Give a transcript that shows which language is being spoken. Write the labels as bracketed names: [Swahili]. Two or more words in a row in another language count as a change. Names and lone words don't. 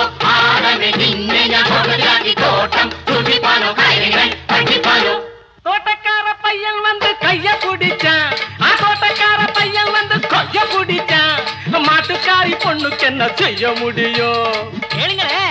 [Malayalam] ആദമേ നിന്നെ ഞാൻ ഓട്ടത്തിലാക്കി തോട്ടം സൂക്ഷിപ്പാനോ കായികനികൾ ഭക്ഷിപ്പാനോ [Tamil] பையன் வந்து கைய பிடிச்சான் தோட்டக்கார பையன் வந்து கொய்ய பிடிச்சான் மாட்டுக்காரி பொண்ணுக்கு என்ன செய்ய முடியும் கேளுங்களே